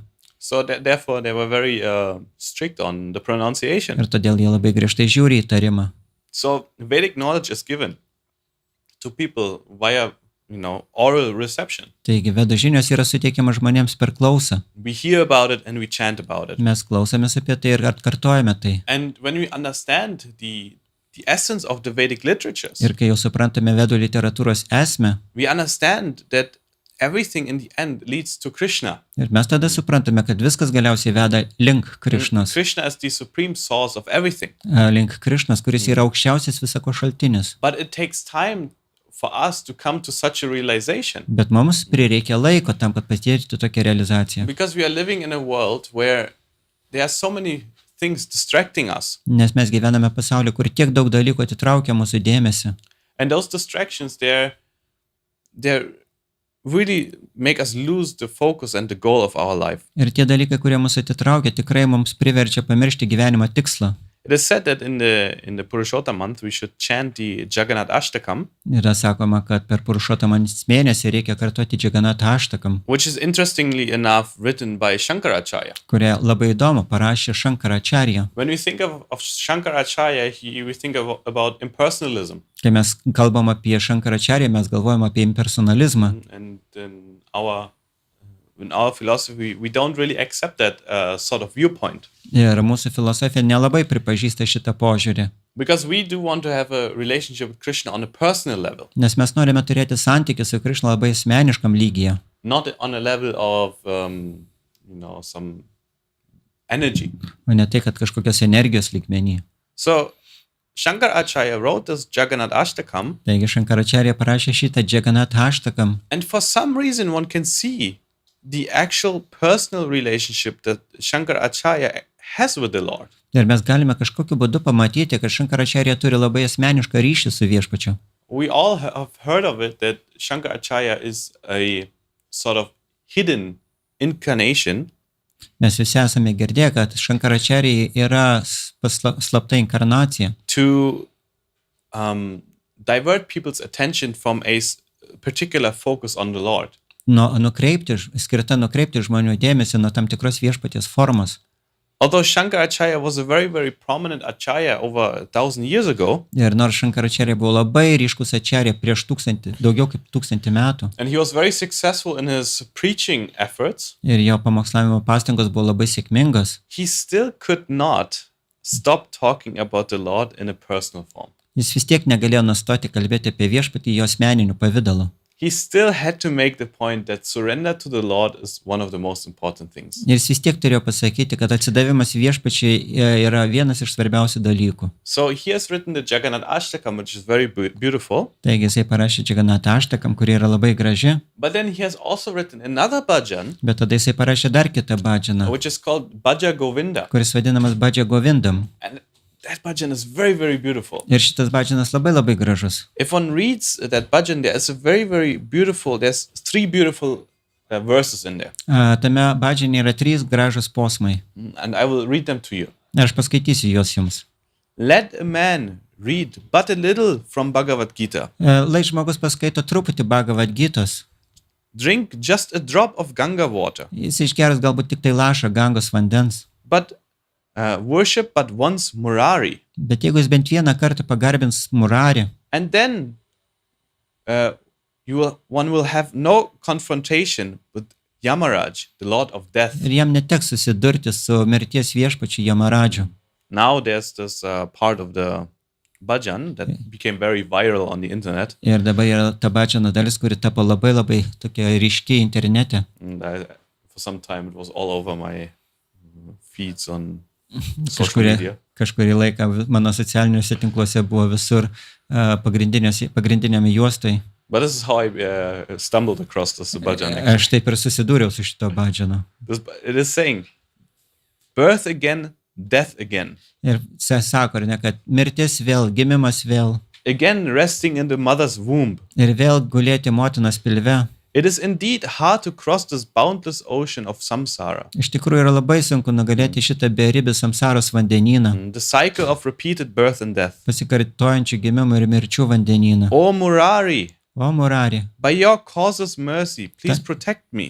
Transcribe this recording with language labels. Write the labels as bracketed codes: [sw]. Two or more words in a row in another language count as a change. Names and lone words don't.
[en] So therefore they were very strict on the pronunciation. [lt] Ir todėl jie labai griežtai žiūri į tarimą. [en] So Vedic knowledge is given to people via oral reception. [lt] Taigi vedų žinios yra suteikiamas žmonėms per klausą. [en] We hear about it and we chant about it. [lt] Mes klausomės apie tai ir atkartojame tai. [en] And when we understand the essence of the Vedic literatures, [lt] Ir kai jau suprantame vedų literatūros esmę, [en] we understand that everything in the end leads to Krishna. [lt] ir mes tada suprantame, kad viskas galiausiai veda link Krišnos. [en] Krishna is the supreme source of everything. [lt] Link Krišnos, kuris yra aukščiausias visako šaltinis. [en] But it takes time for us to come to such a realization. [lt] Bet mums prireikia laiko tam, kad patirti tokią realizaciją. [en] Because we are living in a world where there are so many things distracting us. [lt] Nes mes gyvename pasaulyje, kur tiek daug dalykų atitraukia mūsų dėmesį. [en] And those distractions, they're really make us lose the focus and the goal of our life. [lt] Ir tie dalykai, kurie mūsų atitraukia, tikrai mums priverčia pamiršti gyvenimo tikslą. [en] It is said that in the Purushottama month we should chant the Jagannath Ashtakam, [lt] Yra sakoma, kad per Purušottamą mėnesį reikia kartuoti Jagannath Ashtakam, [en] which is interestingly enough written by Shankaracharya. [lt] kurią labai įdomu parašė Shankaracharya. [en] When we think of Shankaracharya, we think about impersonalism. [lt] Kai mes kalbam apie Shankaracharya, mes galvojam apie impersonalizmą. [en] And in our philosophy, we don't really accept that sort of viewpoint. [lt] Ir mūsų filosofija nelabai pripažįsta šitą požiūrį. [en] Because we do want to have a relationship with Krishna on a personal level, [lt] Nes mes norime turėti santykių su Krišna labai asmeniškam lygyje. [en] not on a level of, some energy. [lt] O ne tai, kad kažkokios energijos lygmenį. [en] So, Shankaracharya wrote this Jagannath Ashtakam, [lt] Taigi Shankaracharya parašė šitą Jagannath Ashtakam. [en] and for some reason one can see the actual personal relationship that Shankaracharya has with the Lord. [lt] Ir mes galime kažkokiu būdu pamatyti, kad Shankaracharya turi labai asmenišką ryšį su viešpačiu. [en] We all have heard of it that Shankaracharya is a sort of hidden incarnation [lt] Mes visi esame girdėję, kad Shankaracharya yra slapta inkarnacija, [en] to divert people's attention from a particular focus on the Lord. [lt] skirta nukreipti žmonių dėmesį nuo tam tikros viešpaties formos. [en] Although Shankaracharya was a very, very prominent acharya over 1,000 years ago, [lt] Ir nors Shankaracharya buvo labai ryškus acharya prieš daugiau kaip 1000 metų, [en] and he was very successful in his preaching efforts, [lt] ir jo pamokslavimo pastangos buvo labai sėkmingos, [en] he still could not stop talking about the Lord in a personal form. [lt] jis vis tiek negalėjo nustoti kalbėti apie viešpatį jo asmeniniu pavidalu. [en] He still had to make the point that surrender to the Lord is one of the most important things. [lt] Ir jis vis tiek turėjo pasakyti, kad atsidavimas viešpačiai yra vienas iš svarbiausių dalykų. [en] So he has written the Jagannath Ashtakam, which is very beautiful. [lt] Taigi jisai parašė Jagannath Ashtakam, kuri yra labai graži, [en] But then he has also written another bhajan, [lt] bet tada jisai parašė dar kitą bhajaną, [en] which is called Bhaja Govinda. [lt] kuris vadinamas Bhaja Govindam. [en] And that bhajan is very, very beautiful. [lt] Ir šitas bhajanas labai gražus. [en] If one reads that bhajan, there is a very, very beautiful, there's 3 beautiful verses in there. [lt] Tame bhajane yra 3 gražus posmai. [en] And I will read them to you. [lt] Ir aš paskaitysiu juos jums. [en] Let a man read but a little from Bhagavad Gita. [lt] Lai žmogus paskaito truputį Bhagavad Gitos, [en] Drink just a drop of Ganga water. [lt] jis išgeras galbūt tik tai lašą Gangos vandens. [en] But worship but once Murari. [lt] Bet jeigu jis bent vieną kartą pagarbins Murarį, [en] And then one will have no confrontation with Yamaraj, the Lord of Death. [lt] ir jam neteks susidurti su mirties viešpačiu Jamaradžiu. [en] Now there's this part of the bhajan that became very viral on the internet. [lt] Ir dabar yra ta bhajano dalis, kuri tapo labai tokia ryški internete. [en] And for some time it was all over my feeds on social media. [lt] Kažkurį laiką mano socialiniuose tinkluose buvo visur pagrindiniame juostai. [en] But this is how I stumbled across this bhajan. [lt] Aš taip ir susidūriau su šito bhajanu. [en] It is saying, birth again, death again. [lt] Ir sako, ar ne, kad mirtis vėl, gimimas vėl. [en] Again resting in the mother's womb. [lt] Ir vėl gulėti motinos pilve. [en] It is indeed hard to cross this boundless ocean of samsara. [lt] Iš tikrųjų yra labai sunku nugalėti šitą beribį samsaros vandenyną, [en] The cycle of repeated birth and death. [lt] pasikartojančių gimimų ir mirčių vandenyną. [en] O Murari, [lt] O Murari, [en] by your causeless mercy, please protect me.